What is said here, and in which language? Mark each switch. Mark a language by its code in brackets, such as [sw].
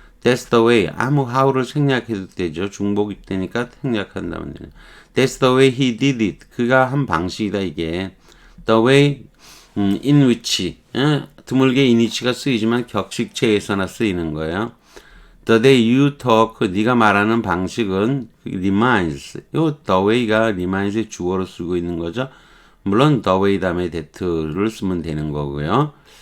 [en] That's the way. [ko] 아무 how를 생략해도 되죠. 중복이 되니까 생략한다면 되는. [en] That's the way he did it. [ko] 그가 한 방식이다 이게. [en] The way in which. [ko] 드물게 [en] in which가 [ko] 쓰이지만 격식체에서나 쓰이는 거예요. [en] The day you talk, [ko] 네가 말하는 방식은 [en] reminds. [ko] 요 the way가 reminds의 주어로 쓰고 있는 거죠. 물론 the way 다음에 that를 쓰면 되는 거고요.